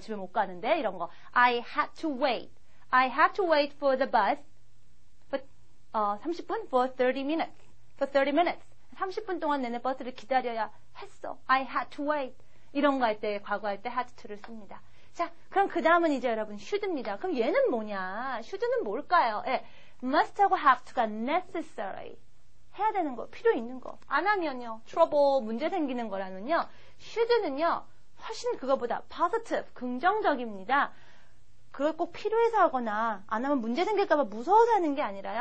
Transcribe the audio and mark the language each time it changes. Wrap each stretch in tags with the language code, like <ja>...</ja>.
<ko>집에 못 가는데 이런 거.</ko> <en>I had to wait. I had to wait for the bus. 30분? For 30 minutes. For 30 minutes.</en> <ko>30분 동안 내내 버스를 기다려야 했어.</ko> <en>I had to wait.</en> <ko>이런 거 할 때, 과거 할 때 had to를 씁니다. 자, 그럼 그 다음은 이제 여러분 should입니다. 그럼 얘는 뭐냐? should는 뭘까요? must하고 have to가 necessary. 해야 되는 거, 필요 있는 거. 안 하면요, trouble, 문제 생기는 거라면요, should는요, 훨씬 그거보다 positive, 긍정적입니다. 그걸 꼭 필요해서 하거나 안 하면 문제 생길까봐 무서워서 하는 게 아니라요.</ko>